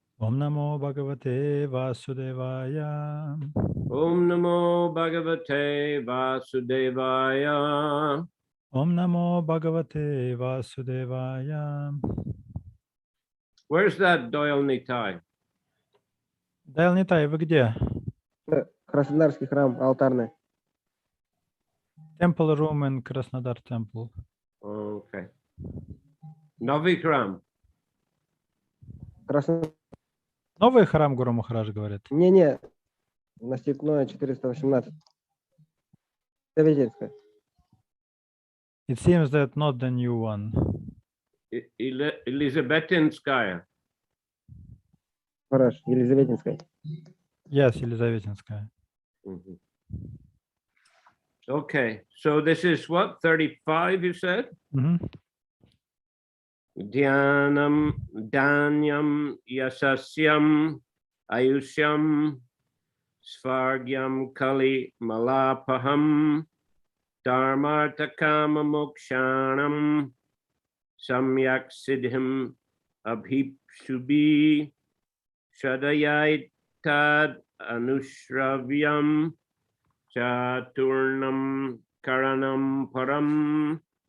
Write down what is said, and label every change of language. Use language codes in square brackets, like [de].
[sa] Om Namo Bhagavate Vasudevaya. Om Namo Bhagavate Vasudevaya. Om Namo Bhagavate Vasudevaya. [en] Where's that Doyle Nitai? [ru] Дайл Нитай, вы где? Краснодарский храм, алтарный. [en] Temple room in Krasnodar temple. Okay. Navikram. [ru] Новый храм, Гуру Махарадж говорит. Не-не, на Степное 418. Советская. [en] It seems that not the new one. Elizabethinskaya. [ru] Хорошо, Елизаветинская. [en] Yes, Елизаветинская. Mm-hmm. Okay, so this is what, 35 you said? Mm-hmm. [sa] Dhyanam, Dhanyam, Yasasyam, Ayushyam, Svargyam, Kali, Malapaham, Dharmartakama Mokshanam, Samyak Siddhim, Abhipshubi, Shadayaitad, Anushravyam, Chaturnam, Karanam, Param.